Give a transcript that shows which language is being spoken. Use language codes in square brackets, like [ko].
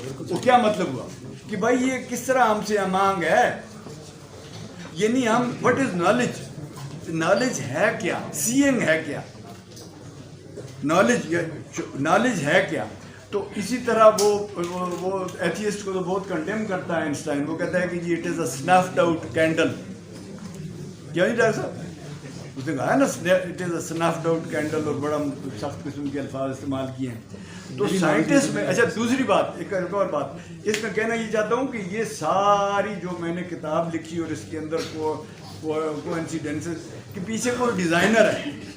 [ur] وہ کیا مطلب ہوا کہ بھائی یہ کس طرح ہم سے امانگ ہے، یعنی ہم [en] what is knowledge [ur] ہے کیا، seeing ہے کیا، knowledge ہے کیا. تو اسی طرح وہ ایتھیسٹ کو تو بہت کنڈیم کرتا ہے آئنسٹائن. وہ کہتا ہے کہ جی [en] it is a snuffed out candle. [ur] کیا نہیں ڈاکٹر صاحب؟ اس نے کہا نا [en] it is a snuffed out candle, [ur] اور بڑا سخت قسم کے الفاظ استعمال کیے ہیں. تو سائنٹسٹ میں اچھا دوسری بات، ایک اور بات اس میں کہنا یہ چاہتا ہوں کہ یہ ساری جو میں نے کتاب لکھی اور اس کے اندر کوانسیڈنسز کے پیچھے کوئی ڈیزائنر ہے.